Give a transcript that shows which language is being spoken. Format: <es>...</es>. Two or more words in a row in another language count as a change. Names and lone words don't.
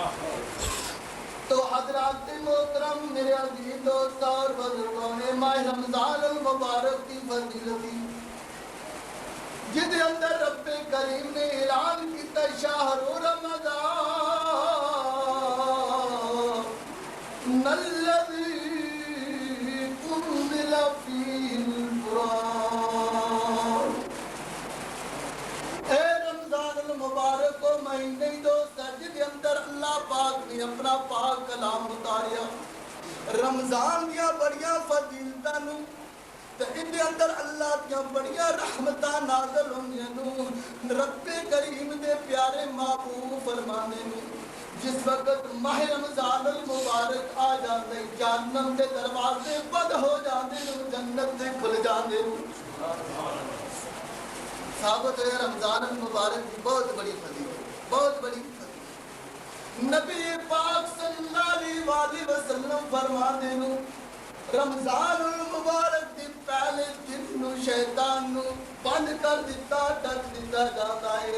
<ur>تو حضرات محترم، میرے عزیز دوست اور بزرگوں نے ماہ رمضان المبارک کی فضیلت</ur> <pa>جدے اندر</pa> <ur>رب کریم نے اعلان کیتا</ur> <ar>شہر رمضان الذی انزل فیہ القرآن۔</ar> <pa>اے رمضان المبارک کو مہینے دوست جدے اندر اللہ پاک نے اپنا پاک کلام اتاریا، رمضان دیا بڑیاں فضیلتاں نو تے اندے اندر اللہ دیا بڑیاں رحمتاں نازل ہوندیاں نو رب کریم دے پیارے محبوب فرمانے نے جس وقت ماہ رمضان المبارک آ جاندے جہنم دے دروازے بند ہو جاندے نو، جنت دے کھل جاندے نو۔</pa> <ur>ثابت ہے رمضان المبارک کی بہت بڑی فضیلت، بہت بڑی فضیلت۔</ur> <pa>نبی پاک</pa> <ar>صلی اللہ علیہ وآلہ وسلم</ar> <pa>فرماتے نو رمضان المبارک دی پہلے دن نو شیطان نو بند کر دیتا، ڈک دیتا جاتا ہے۔</pa>